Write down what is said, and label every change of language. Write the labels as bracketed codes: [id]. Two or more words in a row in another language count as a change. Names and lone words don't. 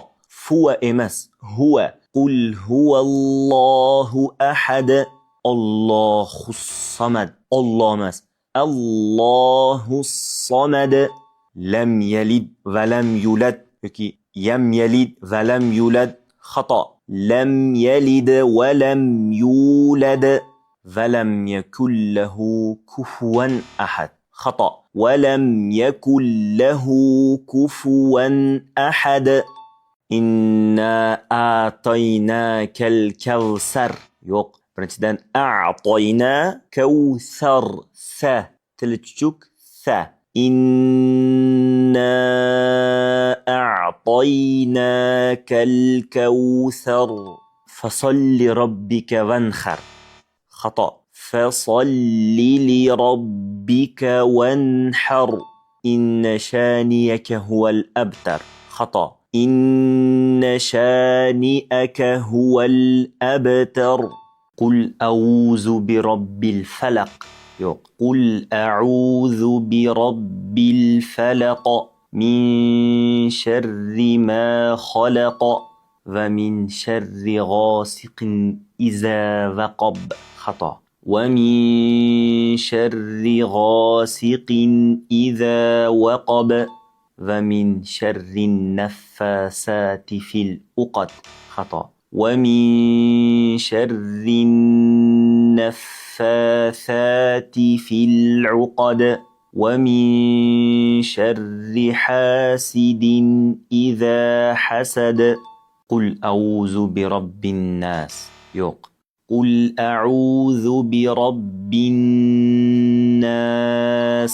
[ar] فوا emas هو قل هو الله أحد. الله الصمد الله emas. الله الصمد. لم يلد ولم يولد yoki يم يلد ولم يولد. [uz] Xato. [ar] لم يلد ولم يولد ولم يكن له كفوا أحد. [uz] Xato. [ar] ولم يكن له كفوا أحد. إنا أعطيناك الكوثر Yo'q. Birinchidan a'tayna kawsar. [uz] Sa. Tili chuchuk. [ar] سا إنا أعطيناك الكوثر. فصل ربك وانحر. [uz] Xato. [ar] فصل لربك وانحر. إن شانئك هو الأبتر. [uz] Xato. [ar] إن شانئك هو الأبتر. قل أعوذ برب الفلق. [uz] Yo'q. [ar] قل أعوذ برب الفلق. من شر ما خلق. ومن شر غاسق إذا وقب. [uz] Xato. [ar] ومن شر غاسق إذا وقب. ومن شر النفاثات في العقد. Xato ومن شر النفاثات في العقد. ومن شر حاسد إذا حسد. قل أعوذ برب الناس. يوق. قل أعوذ برب الناس.